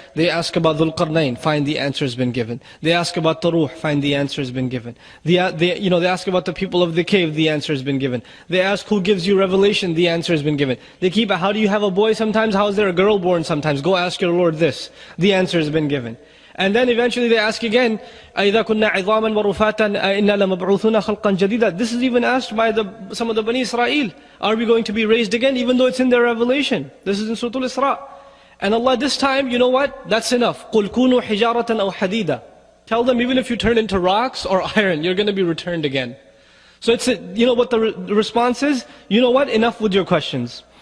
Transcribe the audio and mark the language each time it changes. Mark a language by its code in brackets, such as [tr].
[en] They ask about Dhul Qarnayn, find the answer has been given. They ask about Taruh, find the answer has been given. They ask about the people of the cave, the answer has been given. They ask who gives you revelation, the answer has been given. They keep, how do you have a boy sometimes? How is there a girl born sometimes? Go ask your Lord this. The answer has been given. And then eventually they ask again, [ar] أَإِذَا كُنَّا عِظَامًا وَرُفَاتًا أَإِنَّا لَمَبْعُوثُونَ خَلْقًا جَدِيدًا. [en] This is even asked by some of the Bani Israel. Are we going to be raised again? Even though it's in their revelation. This is in Surah Al-Isra. And Allah this time, you know what? That's enough. [ar] قُلْ كُونُوا حِجَارَةً أَوْ حَدِيدًا. [en] Tell them even if you turn into rocks or iron, you're going to be returned again. So what the response is? You know what? Enough with your questions.